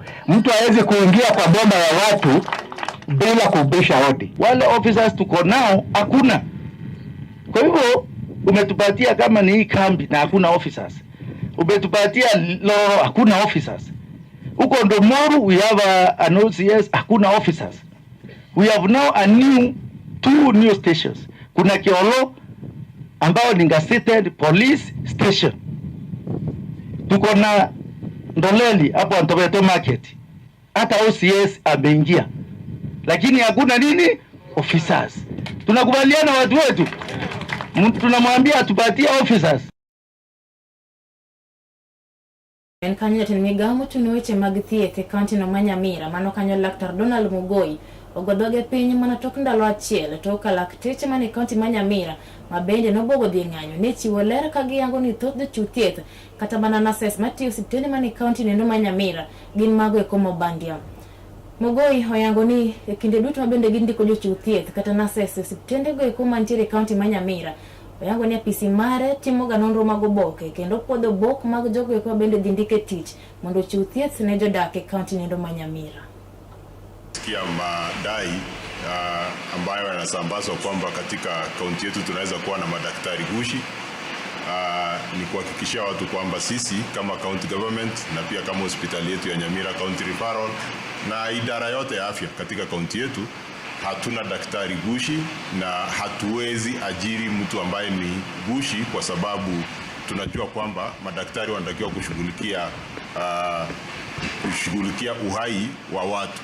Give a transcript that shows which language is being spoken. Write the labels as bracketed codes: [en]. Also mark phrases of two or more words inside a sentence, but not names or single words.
[sw] Mtu hawezi kuingia kwa bomba ya watu bila kubisha hodi. Wale officers tuko nao hakuna. Kwa hivyo umetupatia kama ni hii kambi na hakuna officers. Umetupatia hakuna officers. Huko Ndomoru [en] we have an OCS, [sw] hakuna officers. [en] We have now two new stations. [sw] Kuna Kiolo ambao ni gazetted police station. Tuko na Ndoleli hapo Antobeto market. Hata OCS ameingia. Lakini hakuna nini? Officers. Tunakubaliana watu wetu. Tunamwambia atupatie officers. [luo] En kanyo tin migamo tuno weche mag thieth e kaunti no Manyamira, mano kanyo Laktar Donald Mugoi ogodoge piny mana tok ndalo achiel to ka lakteche mane kaunti Manyamira mabende nobogo dhi ng'anyo ne chiwo ler ka giyango ni thoth jochiw thieth kata mana nurses matiyo osiptende mane kaunti no Manyamira gin mago e komo bandia. Mugoi oyango ni e kinde duto mabende gindiko jochiw thieth kata nurses osiptende go e komo mantiere kaunti Manyamira, oyango ni apisi mare timo ga nonro mag oboke kendo puodho bok mag jogo eko bende dhi ndike tich mondo chiw thieth ne jodak e kaunti no Manyamira. [sw] Sikia madai ambayo yanasambazwa kwamba katika kaunti yetu tunaweza kuwa na madaktari gushi. Ni kuhakikishia watu kwamba sisi kama [en] county government [sw] na pia kama hospitali yetu ya Nyamira County Referral na idara yote ya afya katika kaunti yetu hatuna daktari gushi na hatuwezi ajiri mtu ambaye ni gushi, kwa sababu tunajua kwamba madaktari wanatakiwa kushughulikia uhai wa watu.